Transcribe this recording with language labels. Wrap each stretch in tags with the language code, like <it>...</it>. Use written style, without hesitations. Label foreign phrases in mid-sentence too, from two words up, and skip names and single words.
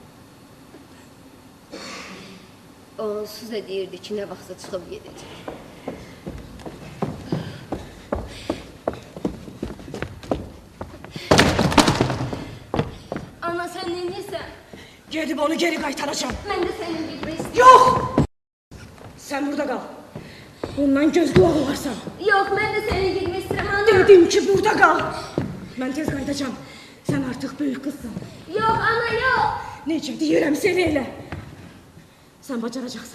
<az>Onsuz da deyirdi ki ne vaxtsa çıxıb gedəcək.</az> <tr>Ana sen neyinsən?</tr> <az>Gedib onu geri qaytaracağım.</az> <tr>Ben de senin gitmek istiyorum. Yok! Sen burada kal. Bundan göz kulağı olarsan. Yok ben de senin gitmek istiyorum ana. Dedim ki burada kal.</tr> <az>Ben tez qayıdacağım.</az> <tr>Sen artık büyük kızsın.</tr> <az>Yok ana yok. Necə deyirəm seni elə. Sen bacaracaqsan.</az>